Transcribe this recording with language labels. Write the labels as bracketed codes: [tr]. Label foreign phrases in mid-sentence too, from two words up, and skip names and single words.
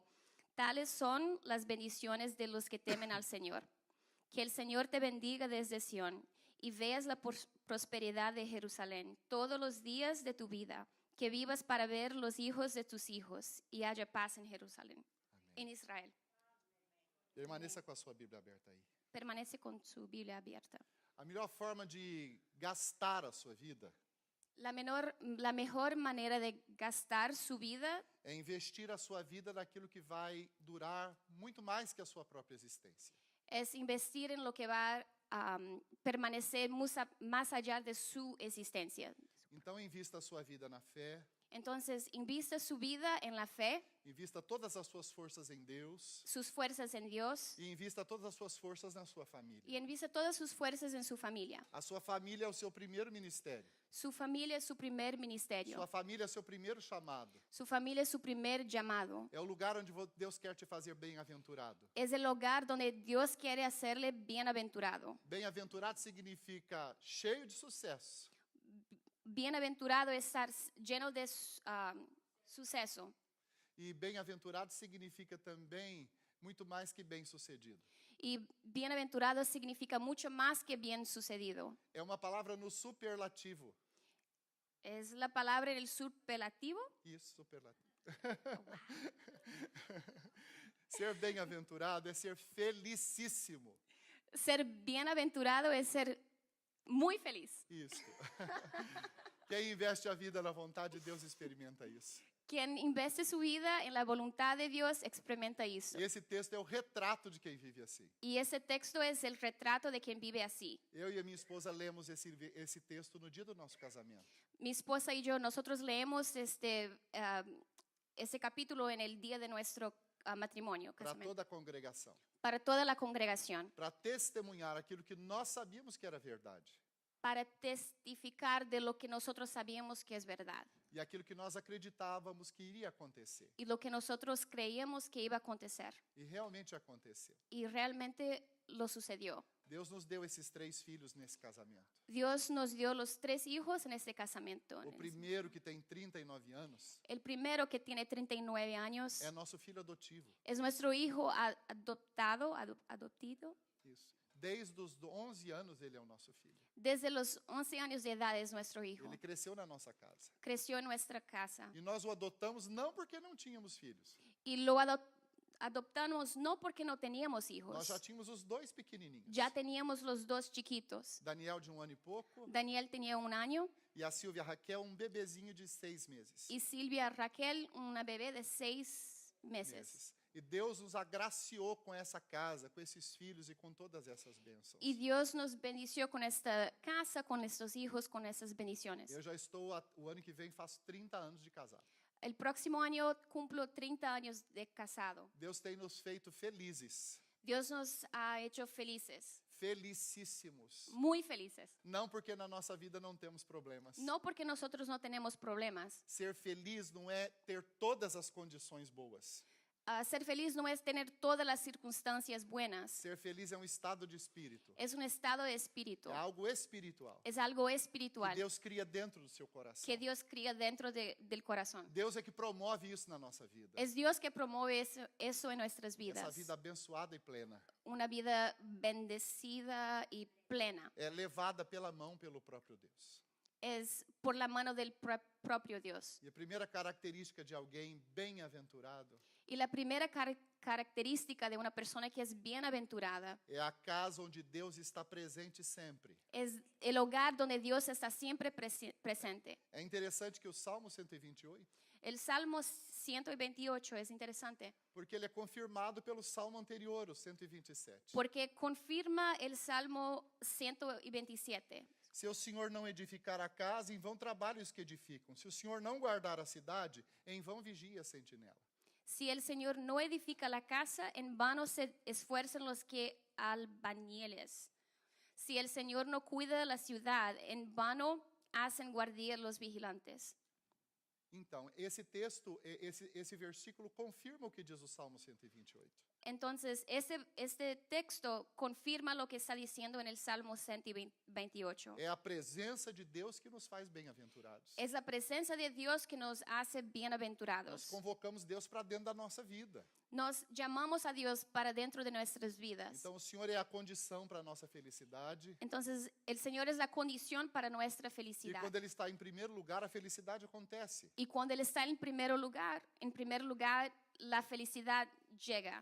[es] Tales son las bendiciones de los que temen al Señor. Que el Señor te bendiga desde Sión y veas la prosperidad de Jerusalén todos los días de tu vida. Que vivas para ver los hijos de tus hijos y haya paz en Jerusalén, en Israel. [pt] Permaneça com a sua Bíblia aberta aí. [es] Permanece con su Biblia abierta. [pt] A melhor forma de gastar a sua vida [es] La mejor manera de gastar su vida [pt] é investir a sua vida naquilo que vai durar muito mais que a sua própria existência. [es] es investir en lo que va a permanecer más allá de su existencia. [pt] Então, invista a sua vida na fé, [es] Entonces, invista su vida en la fe, [pt] invista todas as suas forças em Deus [es] sus fuerzas en Dios [pt] e invista todas as suas forças na sua família. [es] y invista todas sus fuerzas en su familia. [pt] A sua família é o seu primeiro ministério. [es] Su familia es su primer ministerio. [pt] Sua família é seu primeiro chamado. [es] Su familia es su primer llamado. [pt] É o lugar onde Deus quer te fazer bem-aventurado. [es] Es el hogar donde Dios quiere hacerle bienaventurado. [pt] Bem-aventurado significa cheio de sucesso. [es] Bienaventurado es estar lleno de suceso. [pt] E bem-aventurado significa também muito mais que bem-sucedido. [es] Y bienaventurado significa mucho más que bien sucedido. [pt] É uma palavra no superlativo. [es] Es la palabra en el superlativo. [pt] Isso, superlativo. Ser bem-aventurado é ser felicíssimo. [es] Ser bienaventurado es ser muy feliz. [pt] Isso. Quem investe a vida na vontade de Deus experimenta isso. [es] Quien investe su vida en la voluntad de Dios experimenta eso. [pt] E esse texto é o retrato de quem vive assim. [es] Y ese texto es el retrato de quien vive así. [pt] Eu e a minha esposa lemos esse texto no dia do nosso casamento. [es] Mi esposa y yo, nosotros leemos ese capítulo en el día de nuestro matrimonio, [pt] Para [es] casamiento, [pt] toda a congregação. [es] para toda la congregación, [pt] Para testemunhar aquilo que nós sabíamos que era verdade. [es] para testificar de lo que nosotros sabíamos que es verdad [pt] E aquilo que nós acreditávamos que iria acontecer. [es] y lo que nosotros creíamos que iba a acontecer. [pt] E realmente aconteceu. [es] Y realmente lo sucedió. [pt] Deus nos deu esses 3 filhos nesse casamento. [es] Dios nos dio los 3 hijos en este casamiento. [pt] O primeiro, que tem 39 anos, [es] El primero, que tiene 39 años, [pt] é nosso filho adotivo. [es] es nuestro hijo adoptido. [pt] Isso. Desde os 11 anos ele é o nosso filho. [es] Desde los 11 años de edad es nuestro hijo. [pt] Ele cresceu na nossa casa. [es] Creció en nuestra casa. [pt] E nós o adotamos não porque não tínhamos filhos. [es] Y lo adoptamos no porque no teníamos [pt] Nós [es] hijos. [pt] já tínhamos os 2 pequenininhos. [es] Ya teníamos los 2 chiquitos. [pt] Daniel de 1 ano e pouco [es] Daniel tenía 1 año [pt] e a Silvia Raquel bebezinho de 6 meses. [es] y Silvia Raquel una bebé de 6 meses. [pt] E Deus nos agraciou com essa casa, com esses filhos e com todas essas bênçãos. [es] Y Dios nos bendició con esta casa, con estos hijos, con esas bendiciones. [pt] Eu já estou, o ano que vem, faço 30 anos de casado. [es] El próximo año cumplo 30 años de casado. [pt] Deus tem nos feito felizes, [es] Dios nos ha hecho felices, [pt] felicíssimos. [es] muy felices. [pt] Não porque na nossa vida não temos problemas. [es] No porque nosotros no tenemos problemas. [pt] Ser feliz não é ter todas as condições boas. [es] Ser feliz no es tener todas las circunstancias buenas. [pt] Ser feliz é um estado de espírito. [es] Es un estado de espíritu. [pt] É algo espiritual. [es] Es algo [pt] Que [es] espiritual [pt] Deus cria dentro do seu coração. [es] que Dios cría dentro del corazón. [pt] Deus é que promove isso na nossa vida. [es] Es Dios que promueve eso en nuestras [pt] Essa [es] vidas. [pt] vida abençoada e plena. [es] Una vida bendecida y plena. [pt] É levada pela mão pelo próprio Deus. [es] Es por la mano del propio Dios. [pt] E a primeira característica de alguém bem-aventurado [es] Y la primera característica de una persona que es bienaventurada [pt] é a casa onde Deus está presente sempre. [es] es el hogar donde Dios está siempre presente. [pt] É interessante que o Salmo 128, [es] El Salmo 128 es interesante [pt] porque ele é confirmado pelo Salmo anterior, o 127. [es] porque confirma el Salmo 127. [pt] Se o Senhor não edificar a casa, em vão trabalham os que edificam. Se o Senhor não guardar a cidade, em vão vigia a sentinela. [es] Si el Señor no edifica la casa, en vano se esfuerzan los que albañiles. Si el Señor no cuida la ciudad, en vano hacen guardia los vigilantes. [pt] Então, esse texto, esse versículo confirma o que diz o Salmo 128. [es] Entonces, este texto confirma lo que está diciendo en el Salmo 128. [pt] É a presença de Deus que nos faz bem-aventurados. [es] Es la presencia de Dios que nos hace [pt] Nós [es] bienaventurados. [pt] convocamos Deus para dentro da nossa vida. [es] Nos llamamos a Dios para dentro de nuestras vidas. [pt] Então, o Senhor é a condição para a nossa felicidade. [es] Entonces, el Señor es la condición para nuestra [pt] E [es] felicidad. [pt] quando Ele está em primeiro lugar, a felicidade acontece. [es] Y cuando Él está en primer lugar, la felicidad llega.